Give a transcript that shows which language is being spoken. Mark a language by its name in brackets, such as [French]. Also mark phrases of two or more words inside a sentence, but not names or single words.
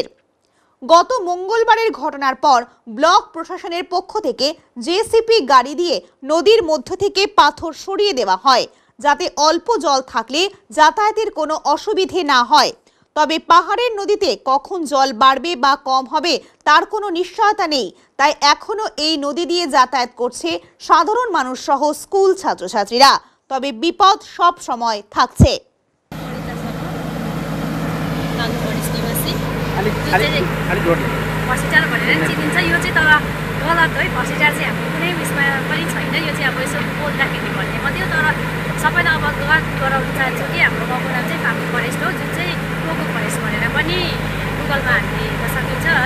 [Bangla] গত মঙ্গলবারের ঘটনার পর ব্লক প্রশাসনের পক্ষ থেকে জেসিপি গাড়ি দিয়ে নদীর মধ্য থেকে পাথর সরিয়ে দেওয়া হয়, যাতে অল্প জল থাকলে যাতায়াতের কোনো অসুবিধে না হয়। তবে পাহাড়ের নদীতে কখন জল বাড়বে বা কম হবে তার কোনো নিশ্চয়তা নেই, তাই এখনো এই নদী দিয়ে যাতায়াত করছে সাধারণ মানুষ সহ স্কুল ছাত্রছাত্রীরা। তবে বিপদ সব সময় থাকছে। [Nepali] भर्सिटार भनेर चिनिन्छ, यो चाहिँ तर गलत है। भर्सिटार चाहिँ हाम्रो कुनै उयसमा पनि छैन, यो चाहिँ अब यसो बोल्दाखेरि भन्ने मात्रै हो। तर सबैलाई अवगत गराउन चाहन्छु कि हाम्रो गाउँको नाम चाहिँ फागु फरेस्ट हो, जुन चाहिँ टोकु फरेस्ट भनेर पनि गुगलमा हामीले हेर्न सकिन्छ है।